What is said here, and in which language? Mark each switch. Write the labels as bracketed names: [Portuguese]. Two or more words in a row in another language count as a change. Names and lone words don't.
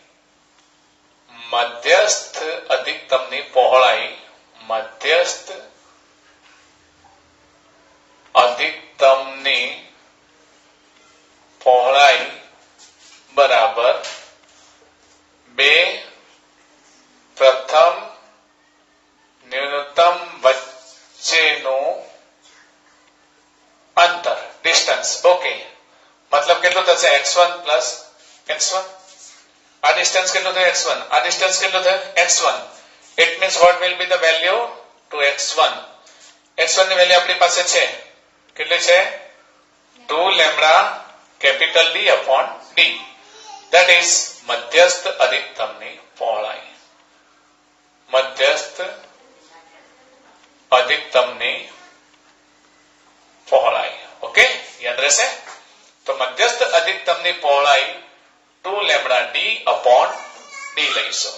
[Gujarati] મધ્યસ્થ અધિકતમની પહોળાઈ, મધ્યસ્થ અધિકતમની પહોળાઈ બરાબર બે પ્રથમ ન્યૂનતમ વચ્ચેનું અંતર, ડિસ્ટન્સ. ઓકે, મતલબ કેટલું થશે? x1 plus x1. આ ડિસ્ટન્સ કેટલું થયું? x1. આ ડિસ્ટન્સ કેટલું થયું? x1. [English] It means what will be the value to x1? [Gujarati] x1 ની વેલ્યુ આપણી પાસે છે. કેટલી છે? [English] 2 lambda capital D upon d. That is [Gujarati] મધ્યસ્થ અધિકતમની પહોળાઈ. મધ્યસ્થ અધિકતમની પહોળાઈ. ઓકે, યાદ રહેશે. તો મધ્યસ્થ અધિકતમની પહોળાઈ 2 [English] lambda d upon d [Gujarati] લઈશું.